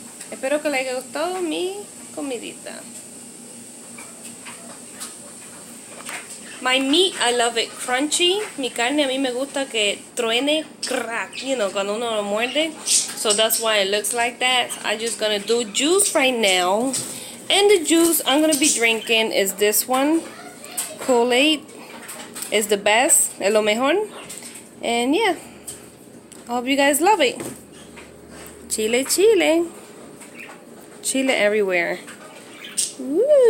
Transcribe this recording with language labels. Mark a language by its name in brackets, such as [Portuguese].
[Spanish] Espero que les haya gustado mi comidita. [English] My meat, I love it crunchy. [Spanish] Mi carne a mí me gusta que truene, crack, you know, cuando uno lo muerde. [English] So that's why it looks like that. I'm just gonna do juice right now. And the juice I'm gonna be drinking is this one. Kool-Aid is the best, [Spanish] es lo mejor. [English] And yeah, I hope you guys love it. Chile, chile. Chile everywhere. Woo!